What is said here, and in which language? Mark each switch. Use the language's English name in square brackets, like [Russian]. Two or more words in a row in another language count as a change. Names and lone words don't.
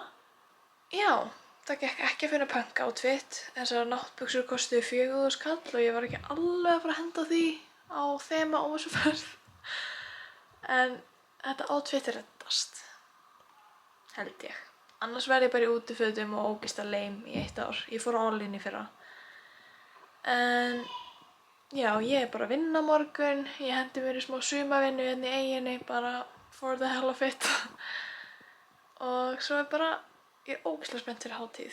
[Icelandic] Já, það gekk ekki að finna punk-outfit. Þessar náttbuxur kostuðu 4.000 kall og ég var ekki alveg að fara að henda því á þema óvissuferð. En þetta outfit er reddast, held ég. Annars verð ég bara í útifötum og ógeðslega lame í 1 ár. Ég fór [English] all in [Icelandic] í fyrra. En já, ég er bara að vinna á morgun. Ég hendi mér í smá sumavinnu hérna í eyjunni, bara [English] for the hell of it. [Icelandic] Og svo er bara, ég er ógeðslega spennt fyrir hátíð.